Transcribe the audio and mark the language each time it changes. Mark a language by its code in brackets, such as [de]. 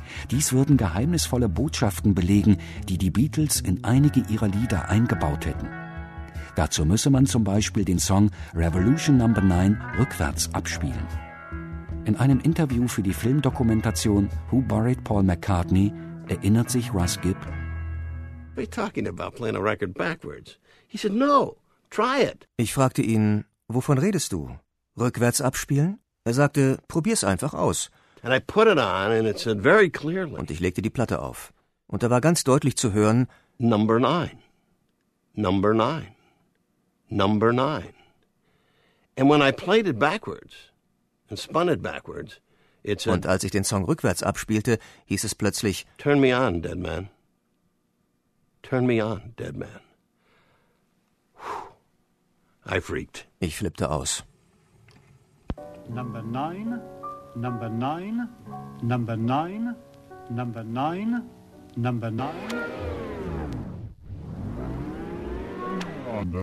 [de] Dies würden geheimnisvolle Botschaften belegen, die die Beatles in einige ihrer Lieder eingebaut hätten. Dazu müsse man zum Beispiel den Song Revolution No. 9 rückwärts abspielen. In einem Interview für die Filmdokumentation Who Buried Paul McCartney erinnert sich Russ Gibb: [en] What are you talking about, playing a record backwards? He said, no, try it. [de] Ich fragte ihn, wovon redest du? Rückwärts abspielen? Er sagte, probier's einfach aus. [en] And I put it on and it said very clearly. [de] Und ich legte die Platte auf. Und da war ganz deutlich zu hören: [en] Number 9. Number 9. Number 9. And when I played it backwards and spun it backwards, it said, [de] und als ich den Song rückwärts abspielte, hieß es plötzlich: [en] Turn me on, dead man. Turn me on, dead man. I freaked. [de] Ich flippte aus. [en] Number 9. Number 9, Number 9, Number 9, Number 9.